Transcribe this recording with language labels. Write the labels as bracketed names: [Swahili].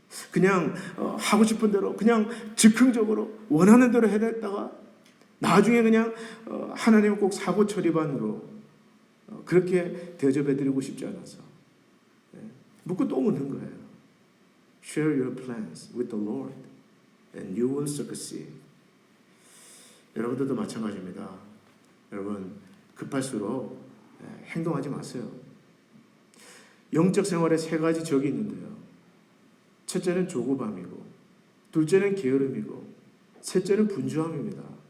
[Korean] 그냥 하고 싶은 대로 그냥 즉흥적으로 원하는 대로 해냈다가 나중에 그냥 하나님은 꼭 사고 처리반으로 그렇게 대접해드리고 싶지 않아서 묻고 또 묻는 거예요. [English] Share your plans with the Lord and you will succeed. [Korean] 여러분들도 마찬가지입니다. 여러분, 급할수록 행동하지 마세요. 영적 생활에 3가지 적이 있는데요. 첫째는 조급함이고, 둘째는 게으름이고, 셋째는 분주함입니다.